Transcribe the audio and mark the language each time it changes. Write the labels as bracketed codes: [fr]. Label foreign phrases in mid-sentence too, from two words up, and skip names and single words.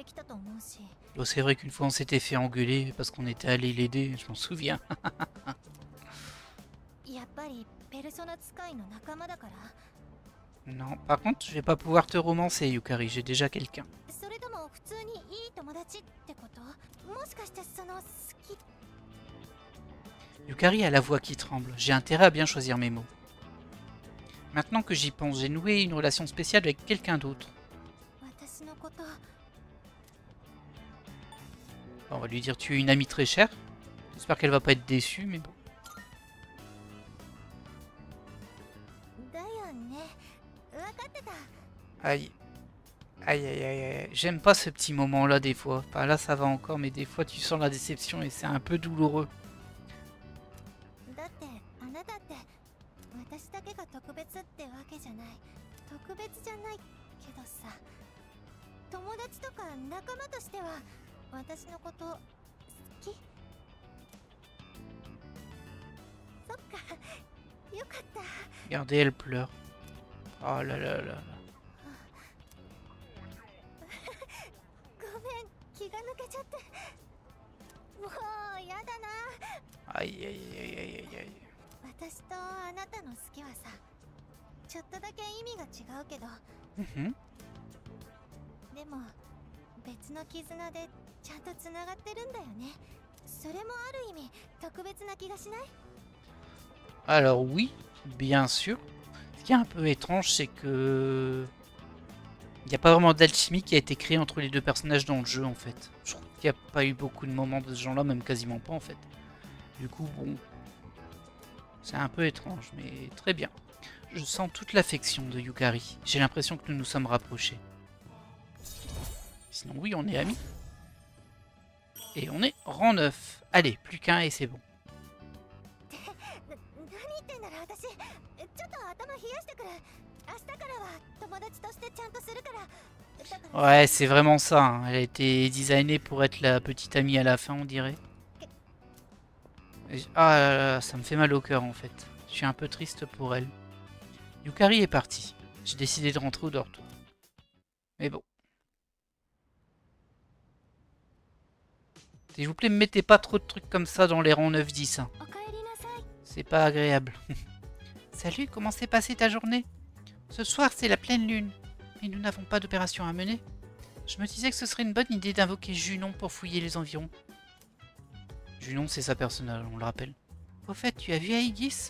[fr] Bon, c'est vrai qu'une fois on s'était fait engueuler parce qu'on était allé l'aider, je m'en souviens. [ja] やっぱりペルソナ使いの仲間だから。 [fr] Non, par contre, je vais pas pouvoir te romancer, Yukari, j'ai déjà quelqu'un. [ja] それとも普通にいい友達ってこと？もしかしてその好き？ [fr] Yukari a la voix qui tremble, j'ai intérêt à bien choisir mes mots. Maintenant que j'y pense, j'ai noué une relation spéciale avec quelqu'un d'autre. [ja] 私のこと。 [fr] On va lui dire tu es une amie très chère. J'espère qu'elle va pas être déçue, mais bon. [ja] だよね。分かってた。 [fr] Aïe. Aïe aïe aïe aïe. J'aime pas ce petit moment là des fois. Enfin là ça va encore, mais des fois tu sens la déception et c'est un peu douloureux. [ja] だってあなたって私だけが特別ってわけじゃない。特別じゃないけどさ。友達とか仲間としては私のこと好き？そっか。よかった。 [fr] Regardez, elle pleure. Oh là là là là. [ja] ごめん、気が抜けちゃって。もうやだな。 [fr] Aïe aïe aïe aïe aïe aïe. [ja] 私とあなたの好きはさ、ちょっとだけ意味が違うけど、 Mhm. でも別の絆でちゃんとつながってるんだよね。それもある意味特別な気がしない？ [fr] Alors oui, bien sûr. Ce qui est un peu étrange, c'est que... Il n'y a pas vraiment d'alchimie qui a été créée entre les deux personnages dans le jeu, en fait. Je trouve qu'il n'y a pas eu beaucoup de moments de ce genre-là, même quasiment pas, en fait. Du coup, bon... C'est un peu étrange, mais très bien. Je sens toute l'affection de Yukari. J'ai l'impression que nous nous sommes rapprochés. Sinon, oui, on est amis. Et on est rang 9. Allez, plus qu'un et c'est bon. [ja] 何言ってんだろ私。ちょっと頭冷やしてくる。明日からは友達としてちゃんとするから。だから [fr] Ouais, c'est vraiment ça. Hein. Elle a été designée pour être la petite amie à la fin, on dirait. Ah là là, ça me fait mal au cœur en fait. Je suis un peu triste pour elle. Yukari est partie. J'ai décidé de rentrer au dortoir. Mais bon. S'il vous plaît, ne mettez pas trop de trucs comme ça dans les rangs 9-10. Hein. [ja] おかえりなさい。 [fr] C'est pas agréable. Salut, comment s'est passée ta journée? Ce soir, c'est la pleine lune. Et nous n'avons pas d'opération à mener. Je me disais que ce serait une bonne idée d'invoquer Junon pour fouiller les environs. Junon, c'est sa personnage, on le rappelle. Au fait, tu as vu Aegis?